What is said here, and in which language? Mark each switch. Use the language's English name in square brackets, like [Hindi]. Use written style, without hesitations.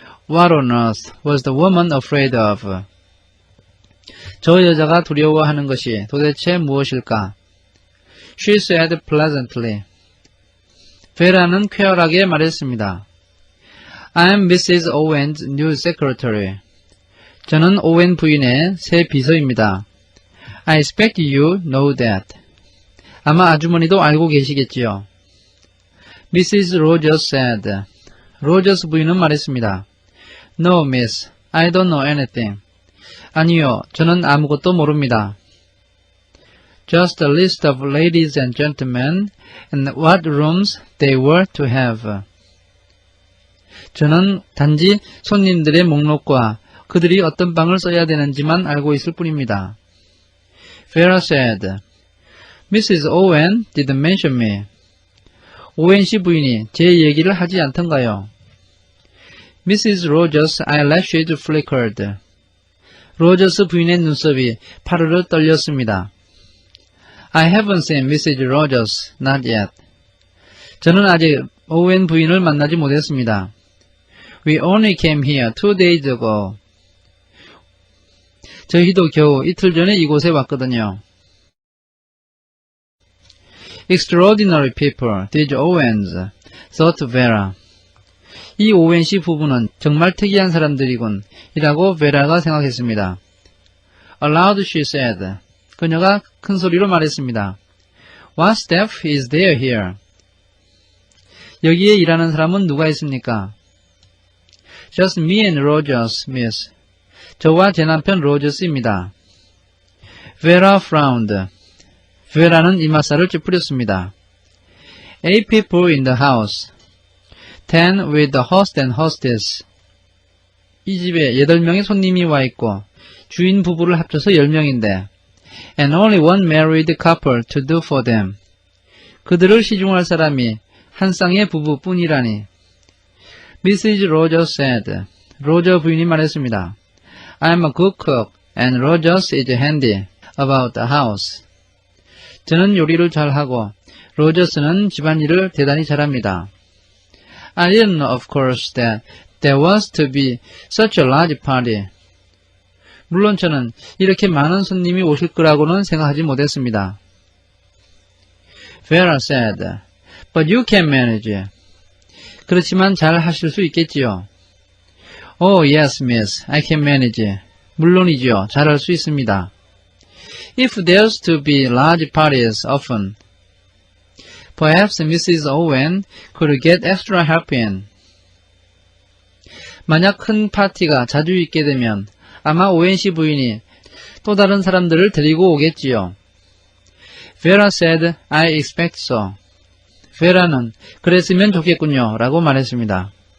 [English] What on earth was the woman afraid of? [Korean] 저 여자가 두려워하는 것이 도대체 무엇일까? [English] She said pleasantly. [Korean] 베라는 쾌활하게 말했습니다. [English] I'm Mrs. Owen's new secretary. [Korean] 저는 오웬 부인의 새 비서입니다. [English] I expect you know that. [Korean] 아마 아주머니도 알고 계시겠지요. [English] Mrs. Rogers said. [Korean] 로저스 부인은 말했습니다. [English] No, miss. I don't know anything. [Korean] 아니요, 저는 아무것도 모릅니다. [English] Just a list of ladies and gentlemen and what rooms they were to have. [Korean] 저는 단지 손님들의 목록과 그들이 어떤 방을 써야 되는지만 알고 있을 뿐입니다. [English] Vera said, Mrs. Owen didn't mention me. [Korean] 오웬 씨 부인이 제 얘기를 하지 않던가요? [English] Mrs. Rogers' eyelashes flickered. [Korean] 로저스 부인의 눈썹이 파르르 떨렸습니다. [English] I haven't seen Mrs. Rogers, not yet. [Korean] 저는 아직 오웬 부인을 만나지 못했습니다. [English] We only came here 2 days ago. [Korean] 저희도 겨우 이틀 전에 이곳에 왔거든요. [English] Extraordinary people, these Owens, thought Vera. [Korean] 이 오웬 씨 부부는 정말 특이한 사람들이군, 이라고 베라가 생각했습니다. [English] Aloud she said. [Korean] 그녀가 큰 소리로 말했습니다. [English] What staff is there here? [Korean] 여기에 일하는 사람은 누가 있습니까? [English] Just me and Rogers, miss. [Korean] 저와 제 남편 로저스입니다. [English] Vera frowned. [Korean] Vera는 이마살을 찌푸렸습니다. [English] 8 people in the house. 10 with the host and hostess. [Korean] 이 집에 8명의 손님이 와 있고 주인 부부를 합쳐서 10명인데 [English] and only one married couple to do for them. [Korean] 그들을 시중할 사람이 한 쌍의 부부뿐이라니. [English] Mrs. Rogers said. [Korean] 로저 부인이 말했습니다. [English] I'm a good cook and Rogers is handy about the house. [Korean] 저는 요리를 잘하고 로저스는 집안일을 대단히 잘합니다. [English] I didn't know, of course, that there was to be such a large party. [Korean] 물론 저는 이렇게 많은 손님이 오실 거라고는 생각하지 못했습니다. [English] Vera said, but you can manage. [Korean] 그렇지만 잘 하실 수 있겠지요. [English] Oh, yes, miss, I can manage. [Korean] 물론이지요, 잘 할 수 있습니다. [English] If there's to be large parties often, perhaps Mrs. Owen could get extra help in. [Korean] 만약 큰 파티가 자주 있게 되면 아마 오웬 씨 부인이 또 다른 사람들을 데리고 오겠지요. [English] Vera said, I expect so. [Korean] Vera는 그랬으면 좋겠군요 라고 말했습니다.